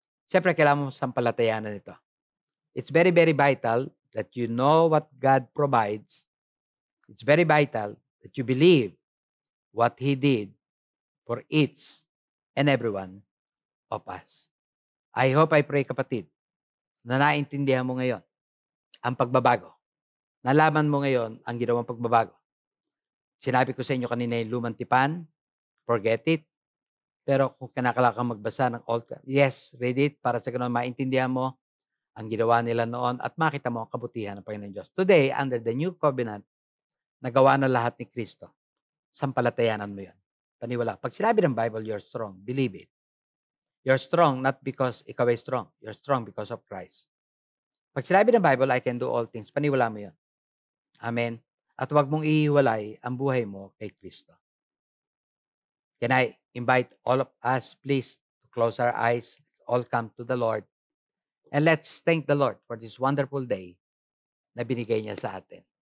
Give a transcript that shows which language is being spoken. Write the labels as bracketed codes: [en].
[tl] Siyempre, kailangan mo sampalatayanan ito. [en] It's very, very vital that you know what God provides. It's very vital that you believe what He did for each and every one of us. I hope, I pray, [tl] kapatid, na naintindihan mo ngayon ang pagbabago. Nalaman mo ngayon ang ginawang pagbabago. Sinabi ko sa inyo kanina yung lumang tipan, [en] forget it. [tl] Pero kung kailangan magbasa ng Old, [en] yes, read it [tl] para sa ganun maintindihan mo ang ginawa nila noon at makita mo ang kabutihan ng Panginoon Diyos. [en] Today, under the New Covenant, [tl] nagawa na lahat ni Kristo. Sampalatayanan mo yan. Paniwala. Pag sinabi ng Bible, [en] you're strong. Believe it. You're strong not because [tl] ikaw ay [en] strong. You're strong because of Christ. [tl] Pag sinabi ng Bible, [en] I can do all things. [tl] Paniwala mo yan. Amen. At huwag mong ihiwalay ang buhay mo kay Kristo. [en] Can I invite all of us, please, to close our eyes, all come to the Lord, and let's thank the Lord for this wonderful day [tl] na binigay niya sa atin.